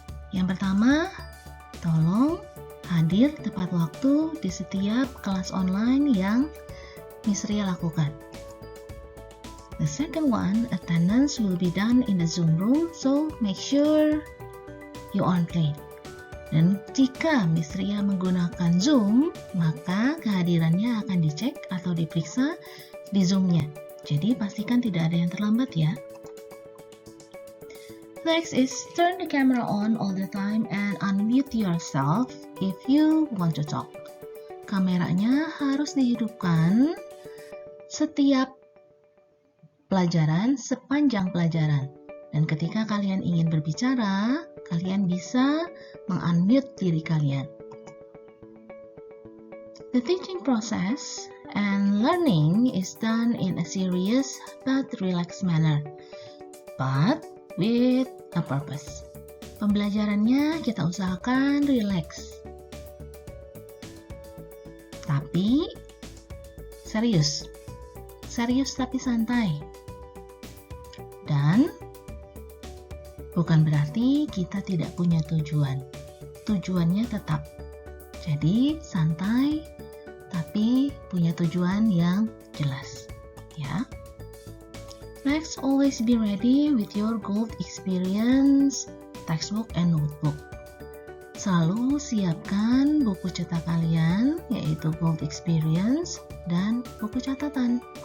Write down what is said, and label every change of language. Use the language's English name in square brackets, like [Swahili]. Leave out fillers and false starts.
[Indonesian] Yang pertama, tolong hadir tepat waktu di setiap kelas online yang Miss Ria lakukan. [English] The second one, attendance will be done in the Zoom room, so make sure you aren't late. [Indonesian] Dan jika Miss Ria menggunakan Zoom, maka kehadirannya akan dicek atau diperiksa di Zoom-nya. Jadi pastikan tidak ada yang terlambat ya. [English] Next is turn the camera on all the time and unmute yourself if you want to talk. [Indonesian] Kameranya harus dihidupkan setiap pelajaran, sepanjang pelajaran. Dan ketika kalian ingin berbicara, kalian bisa meng-unmute diri kalian. [English] The teaching process and learning is done in a serious but relaxed manner, but with a purpose. [Indonesian] Pembelajarannya kita usahakan relax, tapi serius tapi santai. Dan bukan berarti kita tidak punya tujuan. Tujuannya tetap. Jadi santai tapi punya tujuan yang jelas, ya. [English] Next, always be ready with your gold experience textbook and notebook. [Indonesian] Selalu siapkan buku cetak kalian, yaitu gold experience dan buku catatan.